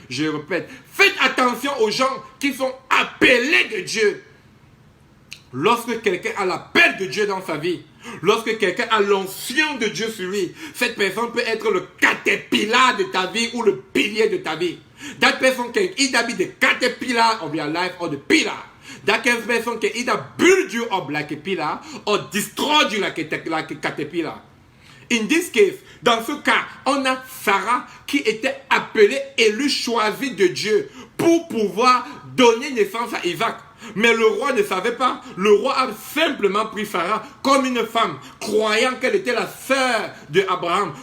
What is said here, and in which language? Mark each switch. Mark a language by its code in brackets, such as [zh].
[fr] Je répète, faites attention aux gens qui sont appelés de Dieu. Lorsque quelqu'un a l'appel de Dieu dans sa vie, lorsque quelqu'un a l'onction de Dieu sur lui, cette personne peut être le caterpillar de ta vie ou le pilier de ta vie. [en] That person can either be the caterpillar of your life or the pillar. That person can either build you up like a pillar or destroy you like a caterpillar. In this case, [fr] dans ce cas, on a Sarah qui était appelée, élue, choisie de Dieu pour pouvoir donner naissance à Isaac. Mais le roi ne savait pas. Le roi a simplement pris Sarah comme une femme, croyant qu'elle était la sœur d'Abraham.